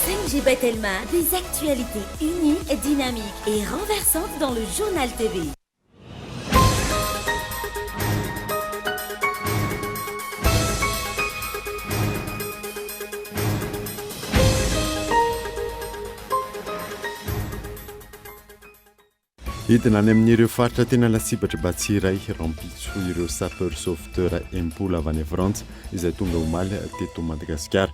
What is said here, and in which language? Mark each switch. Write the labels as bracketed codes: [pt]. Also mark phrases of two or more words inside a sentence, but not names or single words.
[fr] LGB Telma, des actualités uniques, dynamiques et renversantes dans le journal TV. [mg] Entina any amin'ireo faritra tena lasibatra Batsiray rampitso ireo [fr] sapeur sauveteur [mg] impolo avy any Frantsa izay tonga omaly teto Madagasikara.